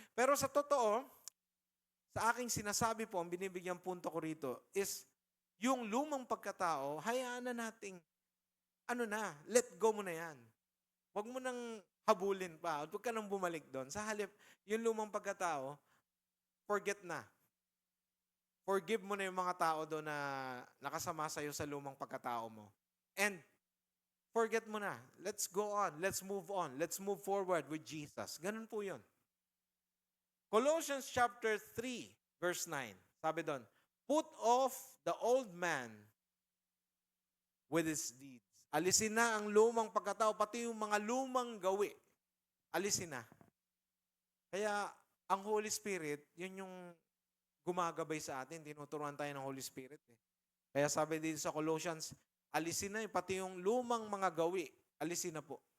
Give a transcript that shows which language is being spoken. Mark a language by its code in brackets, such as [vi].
[tl] Pero sa totoo, sa aking sinasabi po, ang binibigyan punto ko rito is yung lumang pagkatao, hayaan na nating, let go mo na yan. Huwag mo nang habulin pa. Huwag ka nang bumalik doon. Sa halip, yung lumang pagkatao, forget na. Forgive mo na yung mga tao doon na nakasama sa'yo sa lumang pagkatao mo. [en] And forget mo na. Let's go on. Let's move on. Let's move forward with Jesus. [tl] Ganun po yun. [en] Colossians chapter 3, verse 9. [tl] Sabi doon, [en] put off the old man with his deeds. [tl] Alisin na ang lumang pagkatao, pati yung mga lumang gawi. Alisin na. Kaya, ang Holy Spirit, yun yung gumagabay sa atin. Tinuturuan tayo ng Holy Spirit. Kaya sabi dito sa Colossians, alisin na pati yung lumang mga gawi. Alisin na po.